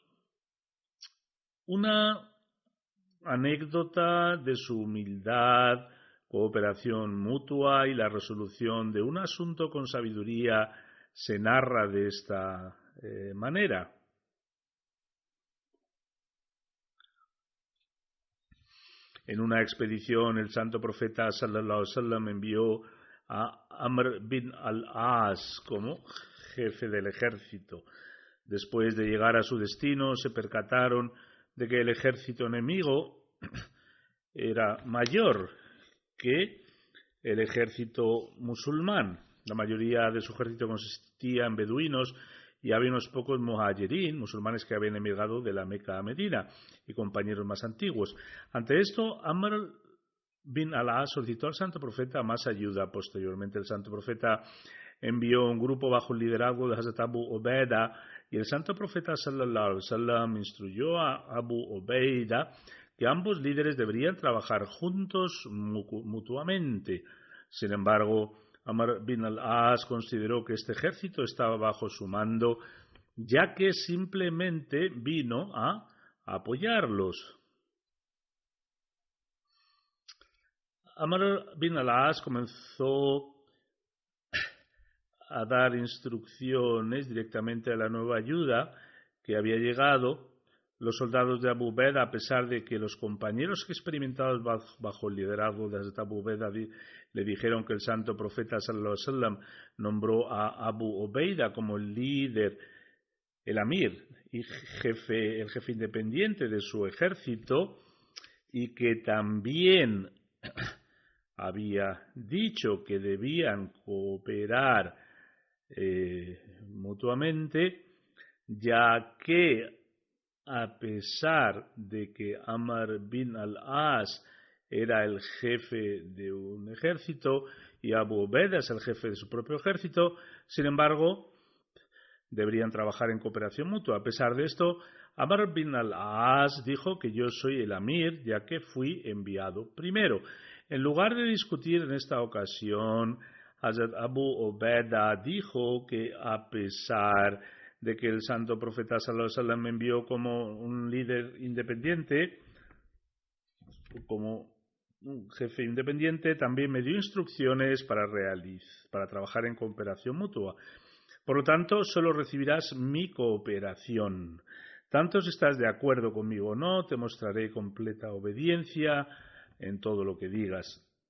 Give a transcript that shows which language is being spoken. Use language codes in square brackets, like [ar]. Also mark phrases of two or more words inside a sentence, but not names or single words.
[es] Una anécdota de su humildad, cooperación mutua y la resolución de un asunto con sabiduría se narra de esta manera. En una expedición, el santo profeta [ar] صلى الله عليه وسلم [es] envió a Amr bin al-As como jefe del ejército. Después de llegar a su destino, se percataron de que el ejército enemigo era mayor que el ejército musulmán. La mayoría de su ejército consistía en beduinos y había unos pocos muhajirin, musulmanes que habían emigrado de la Meca a Medina, y compañeros más antiguos. Ante esto, Amr bin al-As solicitó al santo profeta más ayuda. Posteriormente, el santo profeta envió un grupo bajo el liderazgo de Hazrat Abu Ubaida, y el santo profeta [ar] صلى الله عليه وسلم [es] instruyó a Abu Ubaida que ambos líderes deberían trabajar juntos mutuamente. Sin embargo, Amr bin al-As consideró que este ejército estaba bajo su mando, ya que simplemente vino a apoyarlos. Amr bin al-As comenzó a dar instrucciones directamente a la nueva ayuda que había llegado. Los soldados de Abu Ubaida, a pesar de que los compañeros experimentados bajo el liderazgo de Hazrat Abu Ubaida le dijeron que el santo profeta [ar] صلى الله عليه وسلم [es] nombró a Abu Ubaida como el líder, el amir y el jefe independiente de su ejército, y que también había dicho que debían cooperar mutuamente, ya que a pesar de que Amr bin al-As era el jefe de un ejército y Abu Ubaidah es el jefe de su propio ejército. Sin embargo, deberían trabajar en cooperación mutua. A pesar de esto, Amr bin al-As dijo que yo soy el Amir, ya que fui enviado primero. En lugar de discutir en esta ocasión, Hazrat Abu Ubaidah dijo que a pesar de que el santo profeta [ar] صلى الله عليه وسلم [es] me envió como un líder independiente, como un jefe independiente, también me dio instrucciones para trabajar en cooperación mutua. Por lo tanto, solo recibirás mi cooperación. Tanto si estás de acuerdo conmigo o no, te mostraré completa obediencia en todo lo que digas.